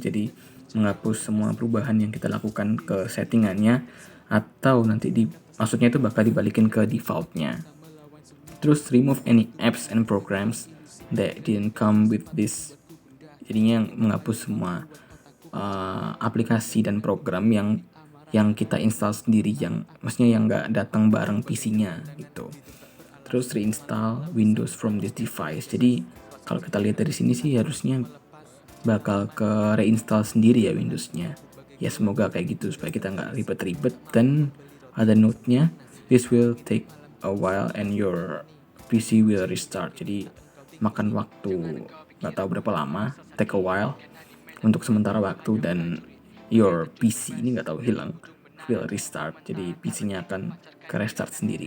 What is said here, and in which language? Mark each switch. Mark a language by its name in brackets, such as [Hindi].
[Indonesian] Jadi menghapus semua perubahan yang kita lakukan ke settingannya, atau nanti maksudnya itu bakal dibalikin ke defaultnya. Terus [English] remove any apps and programs that didn't come with this. [Indonesian] Jadinya menghapus semua aplikasi dan program yang kita install sendiri, yang maksudnya yang nggak datang bareng PC-nya gitu. Terus [English] reinstall Windows from this device. [Indonesian] Jadi kalau kita lihat dari sini sih harusnya bakal ke reinstall sendiri ya Windows-nya. Ya semoga kayak gitu supaya kita nggak ribet-ribet. Dan ada note-nya, [English] this will take a while and your PC will restart. [Indonesian] Jadi makan waktu nggak tahu berapa lama, [English] take a while [Indonesian] untuk sementara waktu, dan your PC ini nggak tahu hilang [English] will restart. [Indonesian] Jadi PC-nya akan ke restart sendiri.